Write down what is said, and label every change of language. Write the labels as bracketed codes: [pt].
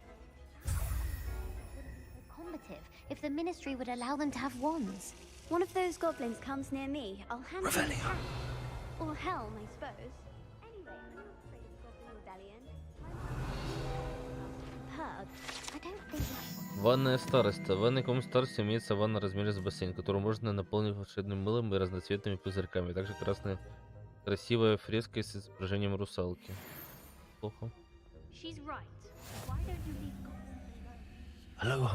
[en] Wouldn't be so combative if the ministry would allow them to have wands. One of those goblins comes near me, I'll hand him a hat. Or helm, I suppose. Anyway, I'm not afraid of Goblin Rebellion. Purg. I don't think that's what... [ru] Ванная староста. В ванной комнате старости имеется ванна размером с бассейн, которую можно наполнить волшебным мылом и разноцветными пузырьками. Также красивая фреска с изображением русалки. Плохо. [en] She's right. Why don't you leave Goblin alone?